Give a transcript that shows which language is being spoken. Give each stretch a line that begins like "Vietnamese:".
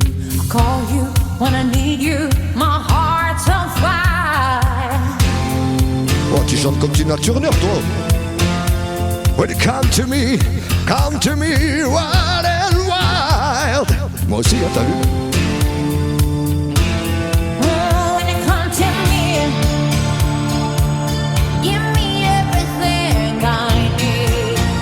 English: I call you when I need you, my heart's on fire.
French: Oh, tu chantes comme Tina Turner, toi.
English: When you come to me, wild and wild.
French: Moi aussi, t'as vu?
English: When you come to me, give me everything I need.